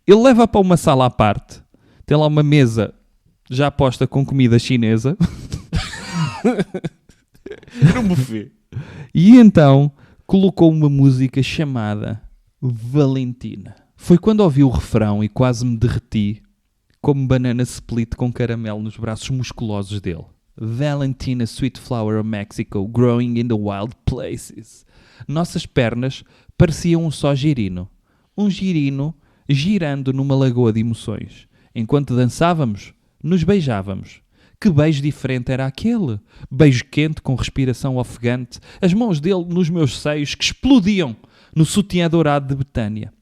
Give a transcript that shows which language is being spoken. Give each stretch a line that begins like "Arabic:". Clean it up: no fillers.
Portuguese: Ele leva para uma sala à parte, tem lá uma mesa já posta com comida chinesa, Era um buffet. e então colocou uma música chamada Valentina. Foi quando ouvi o refrão e quase me derreti, como banana split com caramelo nos braços musculosos dele.
English: Valentina, sweet flower of Mexico, growing in the wild places.
Portuguese: Nossas pernas pareciam um só girino. Um girino girando numa lagoa de emoções. Enquanto dançávamos, nos beijávamos. Que beijo diferente era aquele? Beijo quente com respiração ofegante, as mãos dele nos meus seios que explodiam no sutiã dourado de Betânia.